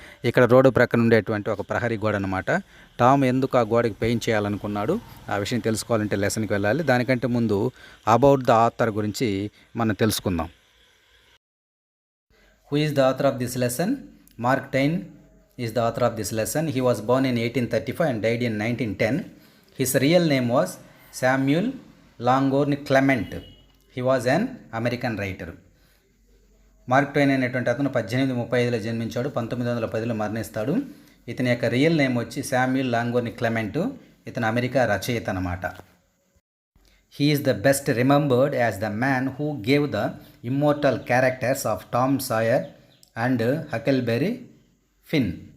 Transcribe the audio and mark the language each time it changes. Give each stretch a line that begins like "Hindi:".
Telugu: ఇక్కడ రోడ్డు ప్రక్కన ఉండేటువంటి ఒక ప్రహరీ గోడ అనమాట. టామ్ ఎందుకు ఆ గోడకి పెయింట్ చేయాలనుకున్నాడు, ఆ విషయం తెలుసుకోవాలంటే లెసన్కి వెళ్ళాలి. దానికంటే ముందు
English: about the author
Telugu: గురించి మనం తెలుసుకుందాం.
English: Who is the author of this lesson? Mark Twain is the author of this lesson. He was born in 1835 and died in 1910. His real name was Samuel Langhorne Clement. He was an American writer.
Telugu: Mark Twain అనేటువంటి అతను 1835లో జన్మించాడు, 1910లో మరణిస్తాడు. ఇతని యొక్క real name వచ్చి Samuel లాంగోర్న్ Clement. ఇతను America రచయిత అన్నమాట.
English: He is the best remembered as the man who gave the immortal characters of Tom Sawyer and Huckleberry Finn.